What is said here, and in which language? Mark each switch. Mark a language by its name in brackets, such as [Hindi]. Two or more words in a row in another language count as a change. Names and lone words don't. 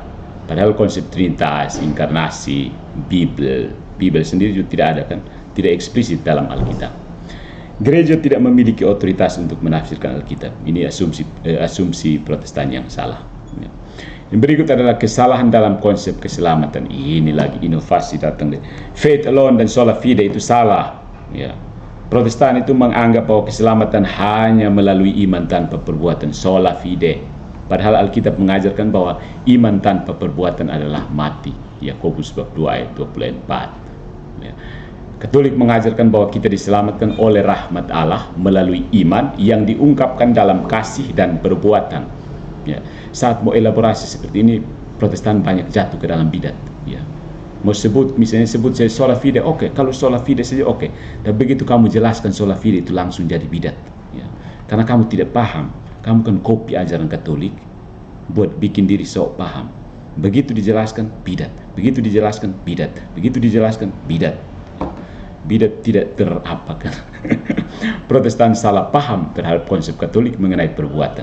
[Indonesian] Padahal konsep Trinitas, inkarnasi, Bible sendiri juga tidak ada, kan? Tidak eksplisit dalam Alkitab. Gereja tidak memiliki otoritas untuk menafsirkan Alkitab. Ini asumsi Protestan yang salah. Yang berikut adalah kesalahan dalam konsep keselamatan. Ini lagi inovasi datang. [English] Faith alone [Indonesian] dan [Latin] sola fide [Indonesian] itu salah. Ya. Protestan itu menganggap bahwa keselamatan hanya melalui iman tanpa perbuatan, [Latin] sola fide. [Indonesian] Padahal Alkitab mengajarkan bahwa iman tanpa perbuatan adalah mati. Yakobus bab 2 ayat 24. Ya. Katolik mengajarkan bahwa kita diselamatkan oleh rahmat Allah melalui iman yang diungkapkan dalam kasih dan perbuatan. Ya. Saat mau elaborasi seperti ini, Protestan banyak jatuh ke dalam bidat. Ya. Mau sebut, misalnya sebut saya [Latin] sola fide, [Indonesian] oke. Kalau [Latin] sola fide [Indonesian] saja oke. Dan begitu kamu jelaskan [Latin] sola fide [Indonesian] itu langsung jadi bidat. Ya. Karena kamu tidak paham, kamu kan copy ajaran Katolik buat bikin diri sok paham. Begitu dijelaskan bidat, begitu dijelaskan bidat, begitu dijelaskan bidat. Bidat tidak terapakan. Protestan salah paham terhadap konsep Katolik mengenai perbuatan.